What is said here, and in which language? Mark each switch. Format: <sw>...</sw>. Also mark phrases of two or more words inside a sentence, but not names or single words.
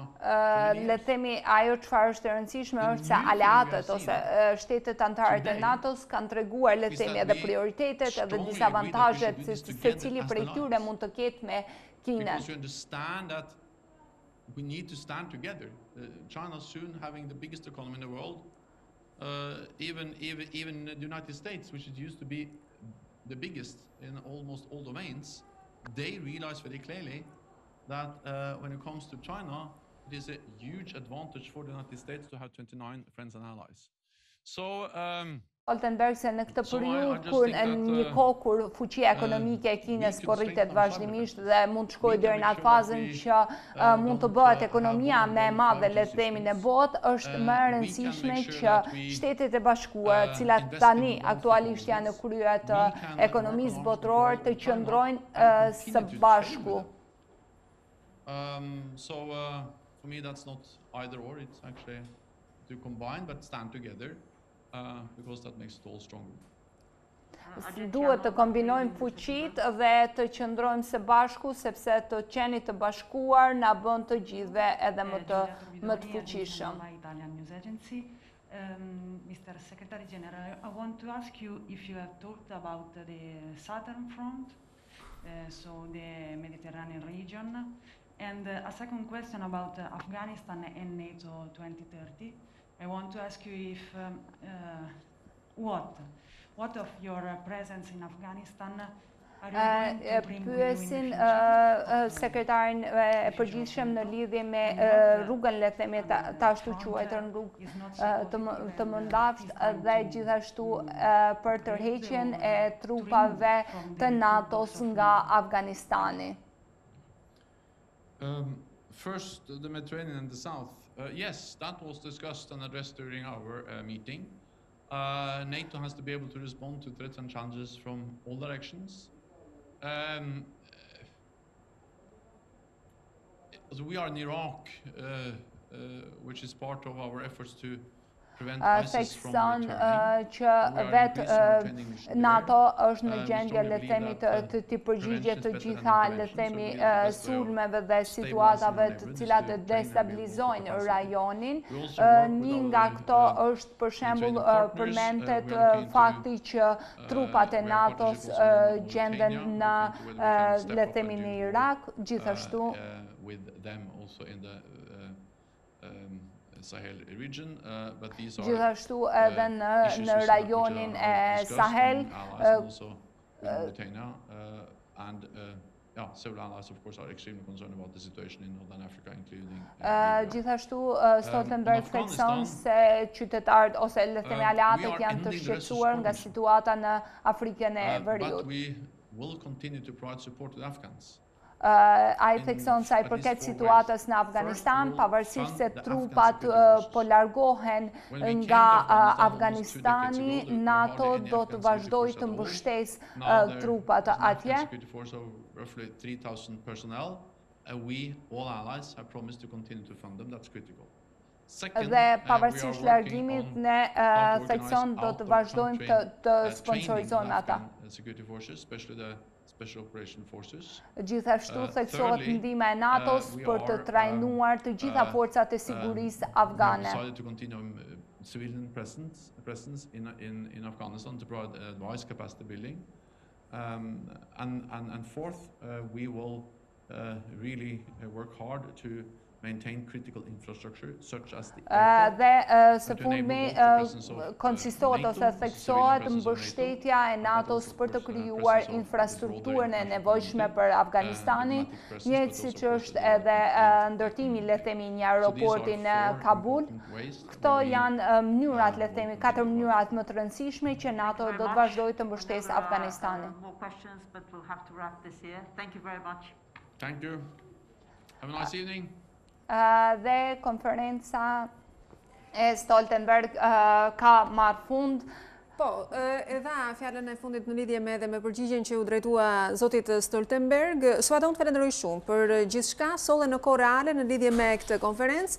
<sq>Le themi, ajo çfarë është e rëndësishme është se aleatët ose shtetet anëtare të NATO-s kanë treguar, le themi, edhe prioritetet edhe disavantazhet se cili prej tyre mund të ketë me Kinën.</sq> <en>Because you understand that we need to stand together. China soon having the biggest economy in the world. Even the United States, which it used to be the biggest in almost all domains, they realize very clearly that when it comes to China, it is a huge advantage for the United States to have 29 friends and allies. So,</en> <sq>Stoltenberg se në këtë periudhë kur në një kohë kur fuqia ekonomike e Kinës po rritet vazhdimisht dhe mund të shkojë deri në atë fazën që mund të bëhet ekonomia më e madhe le të themi në botë, është më e rëndësishme që Shtetet e Bashkuara, të cilat tani aktualisht janë në krye të ekonomisë botërore, të qëndrojnë së bashku.</sq> <en>So for me that's not either or, it's actually to combine but stand together. Because that makes it all stronger.</en> <sq>Duhet të kombinojmë fuqitë dhe të qëndrojmë së bashku sepse të qenit të bashkuar na bën të gjithëve edhe më të fuqishëm.</sq> <en>Mr. Secretary General, I want to ask you if you have talked about the Southern Front, so the Mediterranean region, and a second question about Afghanistan and NATO 2030. I want to ask you if what of your presence in Afghanistan are you going to bring with you in the future?</en> <sq>Sekretarin e përgjithshëm në lidhje me rrugën le themi ta ashtu quajtur rrugë të mëndafsht dhe gjithashtu për tërheqjen e trupave të NATO-s nga Afganistani.</sq> <en>First, the Mediterranean and the South. Yes, that was discussed and addressed during our meeting. NATO has to be able to respond to threats and challenges from all directions. So we are in Iraq, which is part of our efforts to prevent ISIS from returning.</en> <sq>Që vetë NATO është në gjendje le themi të përgjigjet të gjitha le themi sulmeve dhe situatave të cilat destabilizojnë rajonin. Një nga këto është për shembull përmendet fakti që trupat e NATO-s gjenden në le themi në Irak, gjithashtu</sq> <en>Sahel region, but these are</en> <sq>gjithashtu edhe në rajonin e Sahel,</sq> <en>and several allies, of course, are extremely concerned about the situation in Northern Africa, including.</en> <sq>Gjithashtu Stoltenberg thekson se qytetarët ose le themi aleatët janë të shqetësuar nga situata në Afrikën e Veriut.</sq> <en>But we will continue to provide support to the Afghans.</en> <sq>Ai thekson se ai përket situatës në Afganistan, pavarësisht se trupat po largohen nga Afganistani, NATO do të vazhdojë të mbështesë trupat atje.</sq> <en>Roughly 3,000 personnel, we all allies have promised to continue to fund them. That's critical.</en> <sq>Dhe pavarësisht largimit ne thekson do të vazhdojmë të sponsorizojmë ata.</sq> <en>Security forces, especially the Special Operation Forces.</en> <sq>Gjithashtu theksohet ndihma e NATO-s për të trajnuar të gjitha forcat e sigurisë afgane.</sq> <en>We decided to continue civilian presence in Afghanistan to provide advice, capacity building. And fourth, we will really work hard to maintain critical infrastructure such as the</en> <sq>dhe së fundmi konsistohet ose theksohet mbështetja e NATO-s për të krijuar infrastrukturën e nevojshme për Afganistanin, njëjtë siç është edhe ndërtimi le themi një aeroporti në Kabul. Këto janë mënyrat le themi 4 mënyrat më të rëndësishme që NATO do të vazhdojë të mbështesë Afganistanin.</sq> <en>Thank you. Have a nice evening.</en> <sq>Dhe konferenca e Stoltenberg ka marrë fund. Po, edha fjallën e fundit në lidhje me përgjigjen që u drejtua zotit Stoltenberg. Shba unë të falenderoj shumë për gjithçka, solle në kohë reale në lidhje me këtë konferencë.</sq>